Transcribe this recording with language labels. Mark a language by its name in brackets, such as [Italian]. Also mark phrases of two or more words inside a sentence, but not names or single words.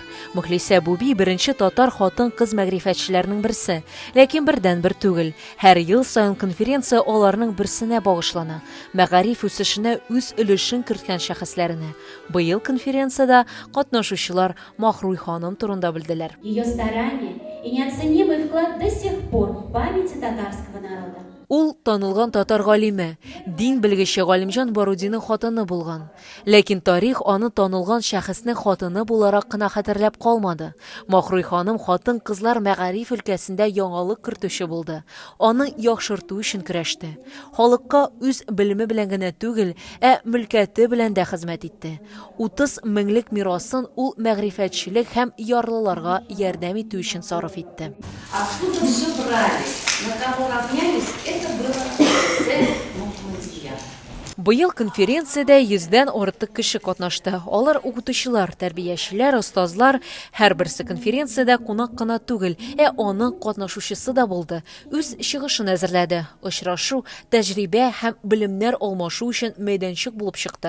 [Tatar] Мөхлисә Буби беренче татар хатын-кыз мәгърифәтчеләрнең берсе, ләкин бердән-бер түгел. Һәр ел сайын конференция аларның берсенә багышлана. Мәгариф үсешенә үз өлешен керткән шәхесләренә. Быел конференциядә катнашучылар Махруй ханым турында белделәр. [Russian] Ее старания и неоценимый вклад до сих пор в памяти татарского народа. [Tatar] Ул танылган татар галиме, дин белгече Галимҗан Барудинның хатыны булган. Ләкин тарих аны танылган шәхеснең хатыны буларак кына хәтерләп калмады. Махруй ханым хатын-кызлар мәгариф өлкәсендә яңалык кертүче булды. Аны яхшырту өчен көрәште. Халыкка үз белеме белән генә түгел, мөлкәте белән дә хезмәт итте. 30 меңлек мирасын ул мәгърифәтчелек һәм ярлыларга ярдәм итү өчен сарыф итте. [Russian] Откуда все брали? На кого равнялись? Это было [Tatar] Быел конференциядә 100-дән артык кеше катнашты. Алар укытучылар, тәрбиячеләр, остазлар, һәрберсе конференциядә кунак кына түгел, аның катнашучысы да булды. Үз чыгышын әзерләде. Очрашу, тәҗрибә һәм белемнәр алмашу өчен мәйданчык булып чыкты.